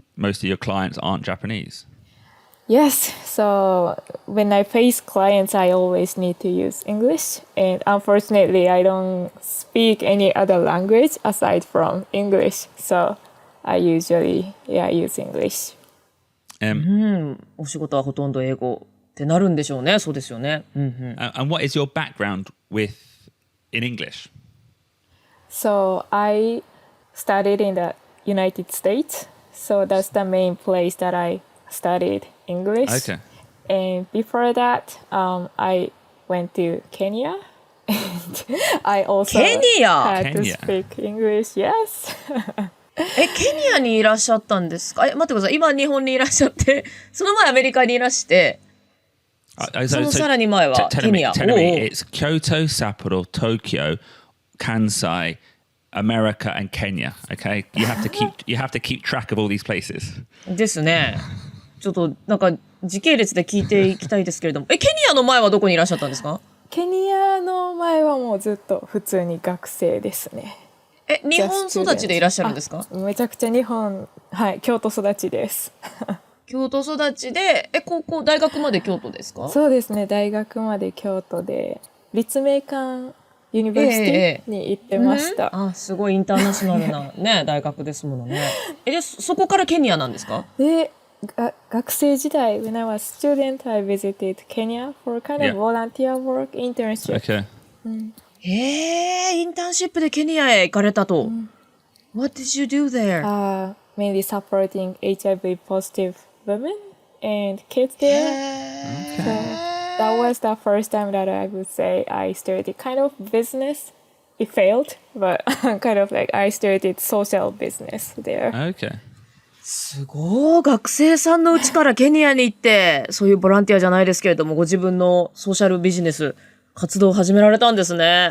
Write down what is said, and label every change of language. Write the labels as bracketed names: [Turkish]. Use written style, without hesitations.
[English] Most of your clients aren't Japanese. Yes. So when I face clients, I always need to use English. And unfortunately, I don't speak any other language aside from English. So I usually use English. [Japanese] お仕事はほとんど英語ってなるんでしょうね。そうですよね。 [English] And what is your background with in English? So I studied in the United States. So that's the main place that I studied English. Okay. And before that, I went to Kenya. And I also Kenya? had to Kenya. speak English. Yes. [Japanese] ケニアにいらっしゃったんですか？待ってください。今日本にいらっしゃって、その前アメリカにいらして、そのさらに前はケニア。 [English] Tell me, it's Kyoto, Sapporo, Tokyo, Kansai, America, and Kenya. Okay, you have to keep track of all these places. [Japanese] ですね。ちょっとなんか時系列で聞いていきたいですけれども、ケニアの前はどこにいらっしゃったんですか？ケニアの前はもうずっと普通に学生ですね。日本育ちでいらっしゃるんですか？めちゃくちゃ日本、はい、京都育ちです。京都育ちで、高校、大学まで京都ですか？そうですね、大学まで京都で、立命館ユニバーシティに行ってました。すごいインターナショナルなね、大学ですものね。で、そこからケニアなんですか？で、学生時代、 [English] when I was student, I visited Kenya for kind of volunteer work, internship. Okay. [Japanese] インターンシップでケニアへ行かれたと。 [English] What did you do there? Mainly supporting HIV positive women and kids there. So that was the first time that I would say I started kind of business. It failed, but kind of like I started social business there. Okay. [Japanese] すごい。学生さんのうちからケニアに行って、そういうボランティアじゃないですけれども、ご自分のソーシャルビジネス、活動を始められたんですね。